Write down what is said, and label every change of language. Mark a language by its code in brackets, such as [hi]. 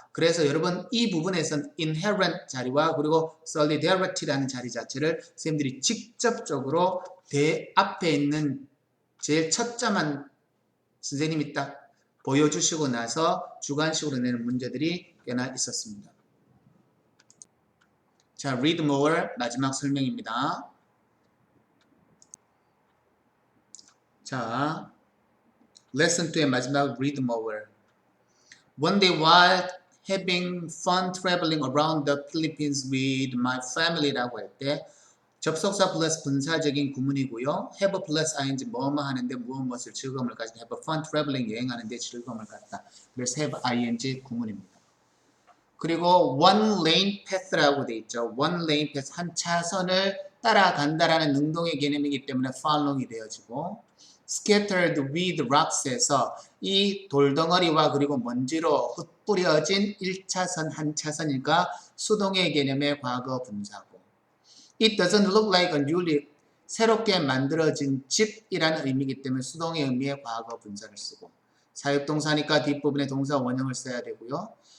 [ko] 그래서 여러분 이 부분에선 inherent 자리와 그리고 solidarity라는 자리 자체를 선생님들이 직접적으로 앞에 있는 제일 첫 자만 선생님이 딱 보여주시고 나서 주관식으로 내는 문제들이 꽤나 있었습니다. 자, read more 마지막 설명입니다. 자, lesson 2의 마지막 read more. [en] One day while having fun traveling around the Philippines with my family [ko] 라고 할 때 접속사 플러스 분사적인 구문이고요. have 플러스 ing 뭐뭐 하는데 무엇을 즐거움을 가진다. have fun traveling 여행하는데 즐거움을 갖다. 그래서 have ing 구문입니다. 그리고 one lane path라고 돼 있죠. one lane path 한 차선을 따라간다라는 능동의 개념이기 때문에 following이 되어지고 scattered with rocks에서 이 돌덩어리와 그리고 먼지로 흩뿌려진 1차선 한 차선이니까 수동의 개념의 과거 분사고 It doesn't look like a newly 새롭게 만들어진 집이라는 의미이기 때문에 수동의 의미의 과거 분사를 쓰고 사역동사니까 뒷부분에 동사 원형을 써야 되고요.